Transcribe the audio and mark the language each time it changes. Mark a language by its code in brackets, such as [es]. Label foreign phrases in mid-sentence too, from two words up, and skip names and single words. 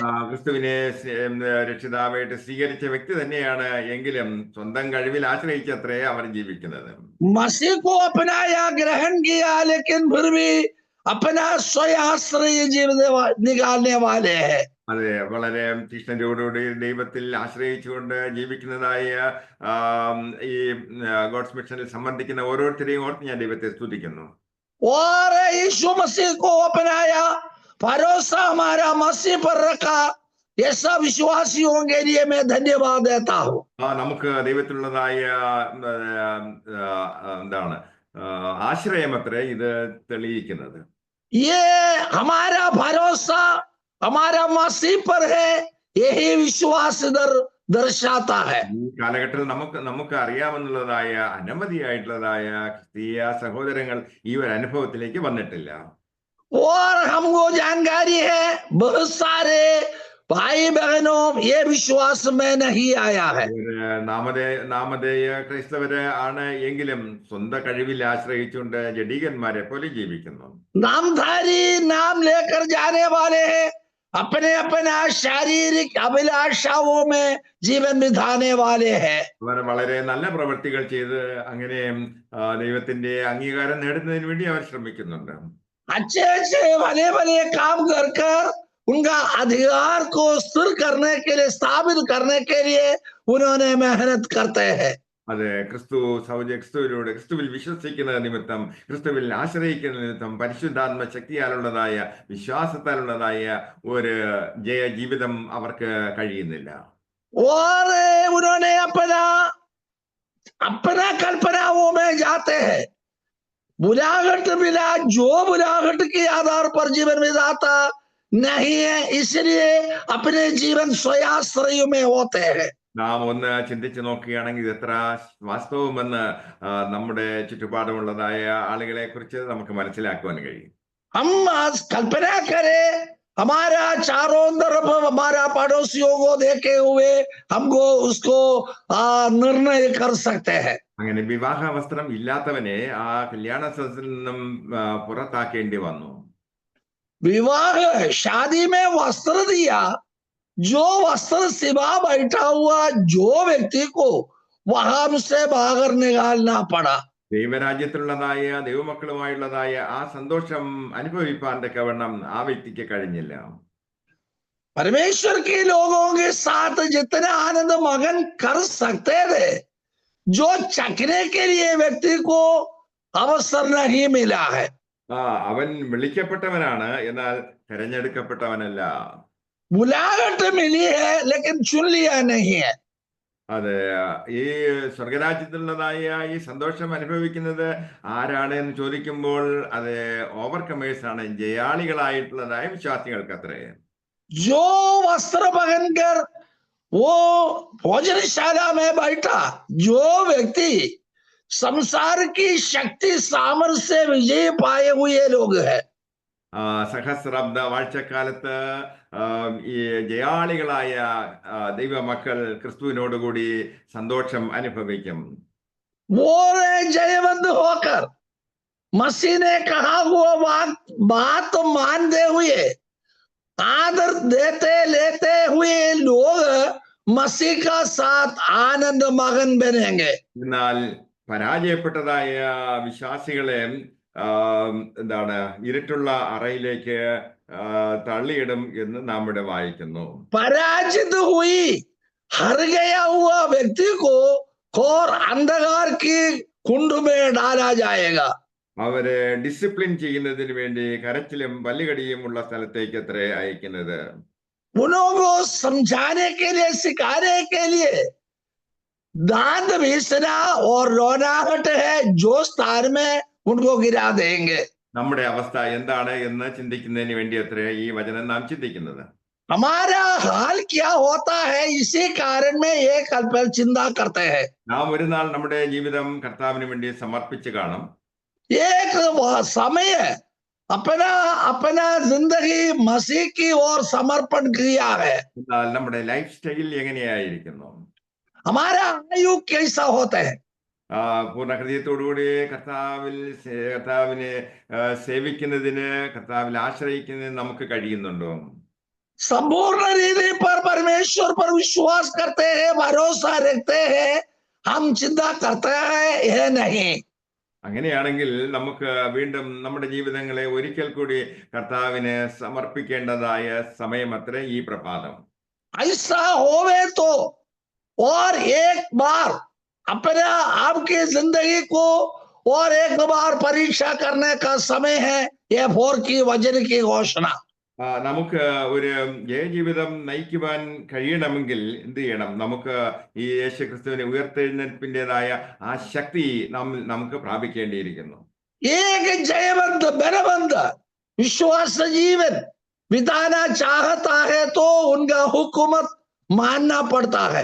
[ml] ക്രിസ്തുവിനെ രക്ഷിതാവായിട്ട് സ്വീകരിച്ച വ്യക്തി തന്നെയാണ്, എങ്കിലും സ്വന്തം കഴിവിൽ ആശ്രയിച്ചത്രേ അവർ ജീവിക്കുന്നത്. [hi] मसीह को अपनाया, ग्रहण किया, लेकिन फिर भी अपना स्वयाश्रय जीवन निकालने वाले हैं। [ml] അതെ, വളരെ തീക്ഷ്ണതയോടുകൂടി ദൈവത്തിൽ ആശ്രയിച്ചുകൊണ്ട് ജീവിക്കുന്നതായ ഈ [en] God's mission-il [ml] സംബന്ധിക്കുന്ന ഓരോരുത്തരെയും ഓർത്ത് ഞാൻ ദൈവത്തെ സ്തുതിക്കുന്നു. [hi] और यीशु मसीह को अपनाया, भरोसा हमारा मसीह पर रखा, ये सब विश्वासियों के लिए मैं धन्यवाद देता हूँ। [ml] നമുക്ക് ദൈവത്തിലുള്ളതായ എന്താണ് ആശ്രയമത്രേ ഇത് തെളിയിക്കുന്നത്. [hi] ये हमारा भरोसा हमारा मसीह पर है, यही विश्वास दर्शाता है। [ml] ഈ കാലഘട്ടത്തിൽ നമുക്ക് അറിയാമെന്നുള്ളതായ അനവധിയായിട്ടുള്ളതായ ക്രിസ്തീയ സഹോദരങ്ങൾ ഈ ഒരു അനുഭവത്തിലേക്ക് വന്നിട്ടില്ല. [hi] और हमको जानकारी है, बहुत सारे भाई बहनों, ये विश्वास में नहीं आया है। [ml] ഒരു നാമധേയ ക്രൈസ്തവര് ആണ് എങ്കിലും സ്വന്തം കഴിവിൽ ആശ്രയിച്ചുകൊണ്ട് ജഡീകന്മാരെ പോലെ ജീവിക്കുന്നു. [hi] नामधारी नाम लेकर जाने वाले हैं, अपने अपना शारीरिक अभिलाषाओं में जीवन बिताने वाले हैं। [ml] അവർ വളരെ നല്ല പ്രവൃത്തികൾ ചെയ്ത് അങ്ങനെ ദൈവത്തിന്റെ അംഗീകാരം നേടുന്നതിന് വേണ്ടി അവർ ശ്രമിക്കുന്നുണ്ട്. [hi] अच्छे अच्छे भले भले काम कर कर उनका अधिकार को स्थिर करने के लिए, स्थापित करने के लिए उन्होंने मेहनत करते हैं। [ml] അത് ക്രിസ്തുവിലൂടെ ക്രിസ്തുവിൽ വിശ്വസിക്കുന്ന നിമിത്തം, ക്രിസ്തുവിൽ ആശ്രയിക്കുന്ന നിമിത്തം, പരിശുദ്ധാത്മ ശക്തിയാലുള്ളതായ വിശ്വാസത്താലുള്ളതായ ഒരു ജീവിതം അവർക്ക് കഴിയുന്നില്ല. [hi] और उन्होंने अपना अपना कल्पनाओं में जाते हैं, बुलाहट मिला, जो बुलाहट के आधार पर जीवन बिताता नहीं है, इसलिए अपने जीवन स्वयाश्रय में होते हैं। [ml] നാം ഒന്ന് ചിന്തിച്ചു നോക്കുകയാണെങ്കിൽ ഇത് എത്ര വാസ്തവമെന്ന് നമ്മുടെ ചുറ്റുപാടുമുള്ളതായ ആളുകളെ കുറിച്ച് നമുക്ക് മനസ്സിലാക്കുവാൻ കഴിയും. [hi] हम आज कल्पना करें, हमारा चारों तरफ हमारा पड़ोसियों को देखे हुए हमको उसको निर्णय कर सकते हैं। [ml] അങ്ങനെ വിവാഹ വസ്ത്രം ഇല്ലാത്തവനെ ആ കല്യാണ സദസ്സിൽ നിന്നും പുറത്താക്കേണ്ടി വന്നു. [hi] विवाह शादी में वस्त्र दिया, जो वस्त्र सिवा बैठा हुआ जो व्यक्ति को वहां से बाहर निकालना पड़ा। [ml] ദൈവരാജ്യത്തിലുള്ളതായ ദൈവമക്കളുമായുള്ളതായ ആ സന്തോഷം അനുഭവിപ്പാൻ തക്കവണ്ണം ആ വ്യക്തിക്ക് കഴിഞ്ഞില്ല. [hi] परमेश्वर के लोगों के साथ जितना आनंद मगन कर सकते थे, जो चखने के लिए व्यक्ति को अवसर नहीं मिला है। [ml] അവൻ വിളിക്കപ്പെട്ടവനാണ്, എന്നാൽ തിരഞ്ഞെടുക്കപ്പെട്ടവനല്ല. [hi] बुलाहट मिली है लेकिन चुन लिया नहीं है। [ml] അതെ, ഈ സ്വർഗരാജ്യത്തിലുള്ളതായ ഈ സന്തോഷം അനുഭവിക്കുന്നത് ആരാണ് എന്ന് ചോദിക്കുമ്പോൾ അത് ഓവർകമേഴ്സ് ആണ്, ജയാളികളായിട്ടുള്ളതായ വിശ്വാസികൾക്ക് അത്രേ. [hi] जो वस्त्र पहनकर वो भोजनशाला में बैठा जो व्यक्ति संसार की शक्ति सामर्थ्य से विजय पाए हुए लोग हैं। [ml] സഹസ്രാബ്ദ വാഴ്ചക്കാലത്ത് ഈ ജയാളികളായ ദൈവമക്കൾ ക്രിസ്തുവിനോടുകൂടി സന്തോഷം അനുഭവിക്കും. [hi] वो जयवंत होकर मसीह ने कहा हुआ बात मानते हुए, आदर देते लेते हुए लोग मसीह का साथ आनंद मगन बनेंगे। [ml] എന്നാൽ പരാജയപ്പെട്ടതായ വിശ്വാസികളെ എന്താണ് ഇരുട്ടുള്ള അറയിലേക്ക് തള്ളിയിടും എന്ന് നാം ഇവിടെ വായിക്കുന്നു. [hi] पराजित हुई हर गया हुआ व्यक्ति को घोर अंधकार की कुंड में डाला जाएगा। [ml] അവരെ ഡിസിപ്ലിൻ ചെയ്യുന്നതിന് വേണ്ടി കരച്ചിലും പല്ലുകടിയും ഉള്ള സ്ഥലത്തേക്ക് അത്രേ അയക്കുന്നത്. [hi] उनको समझाने के लिए, सिखाने के लिए दांत भीसना और रोनाहट है, जो स्थान में उनको गिरा देंगे। [ml] നമ്മുടെ അവസ്ഥ എന്താണ് എന്ന് ചിന്തിക്കുന്നതിന് വേണ്ടി അത്രേ ഈ വചനം നാം ചിന്തിക്കുന്നത്. [hi] हमारा हाल क्या होता है, इसी कारण में ये चिंता करते हैं। [ml] നാം ഒരു നാൾ നമ്മുടെ ജീവിതം കർത്താവിന് വേണ്ടി സമർപ്പിച്ച് കാണും. [hi] एक समय अपना अपना जिंदगी मसीह की ओर समर्पण किया है। [ml] എന്നാൽ നമ്മുടെ [en] life style [ml] എങ്ങനെയായിരിക്കുന്നു? [hi] हमारा आयु कैसा होता है? [ml] പൂർണ്ണ ഹൃദയത്തോടുകൂടി കർത്താവിനെ സേവിക്കുന്നതിന്, കർത്താവിൽ ആശ്രയിക്കുന്നതിന് നമുക്ക് കഴിയുന്നുണ്ടോ? [hi] संपूर्ण रीति पर परमेश्वर पर विश्वास करते हैं, भरोसा रखते हैं, हम चिंता करते हैं यह नहीं। [ml] അങ്ങനെയാണെങ്കിൽ നമുക്ക് വീണ്ടും നമ്മുടെ ജീവിതങ്ങളെ ഒരിക്കൽ കൂടി കർത്താവിന് സമർപ്പിക്കേണ്ടതായ സമയം അത്രേ ഈ പ്രഭാതം. ऐसा होवे तो और एक बार अपने आपकी जिंदगी को और एक बार परीक्षा करने का समय है, ये 4 की वचन की घोषणा। നമുക്ക് ഒരു ജയജീവിതം നയിക്കുവാൻ കഴിയണമെങ്കിൽ എന്ത് ചെയ്യണം? നമുക്ക് ഈ യേശുക്രിസ്തുവിനെ ഉയർത്തെഴുന്നേൽപ്പിൻ്റെതായ ആ ശക്തി നമുക്ക് പ്രാപിക്കേണ്ടിയിരിക്കുന്നു. [hi] एक जयवंत बलवंत विश्वास जीवन बिताना चाहता है तो उनका हुकूमत मानना पड़ता है।